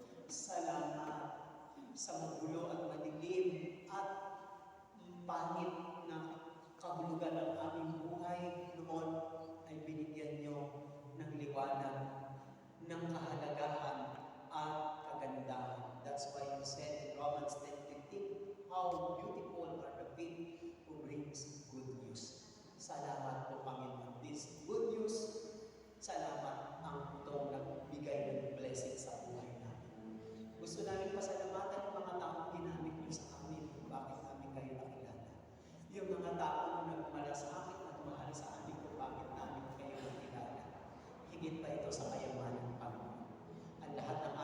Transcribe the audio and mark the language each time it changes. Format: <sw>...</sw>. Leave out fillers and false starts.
<tl>Salamat sa magulo at madilim at pangit na kahulugan ng aming buhay noon ay binigyan nyo ng liwanag, ng kahalagahan at kagandahan.</tl> <en>That's why you said in Romans 10:15, how beautiful are the feet who brings good news.</en> <tl>Salamat po, Panginoon.</tl> <en>This good news,</en> <tl>salamat ang itong nagbigay ng blessing sa buhay namin. Gusto namin pasalamatan yung mga taong ginamit niyo sa amin kung bakit namin kayo nakilala. Yung mga taong nagmalasakit at mahal sa amin kung bakit namin kayo nakilala. Higit pa ito sa kayamanan ng Panginoon. Ang lahat ng</tl>